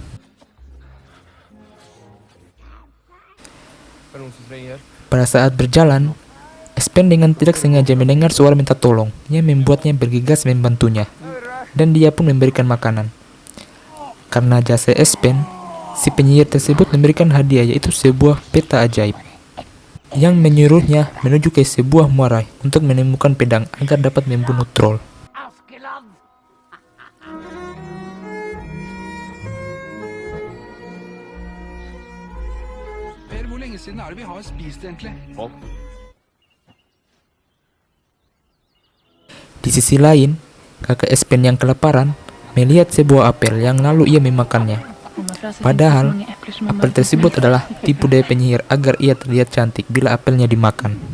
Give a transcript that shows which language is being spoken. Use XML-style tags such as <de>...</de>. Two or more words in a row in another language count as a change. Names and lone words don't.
<id>Pada saat berjalan, Espen dengan tidak sengaja mendengar suara minta tolong, yang membuatnya bergegas membantunya, dan dia pun memberikan makanan. Karena jasa Espen, si penyihir tersebut memberikan hadiah, yaitu sebuah peta ajaib, yang menyuruhnya menuju ke sebuah muara untuk menemukan pedang agar dapat membunuh troll.</id> <no>Hvor lenge siden er det vi har spist egentlig?</no> <id>Di sisi lain, kakak Espen yang kelaparan melihat sebuah apel yang lalu ia memakannya. Padahal, apel tersebut adalah tipu daya penyihir agar ia terlihat cantik bila apelnya dimakan.</id>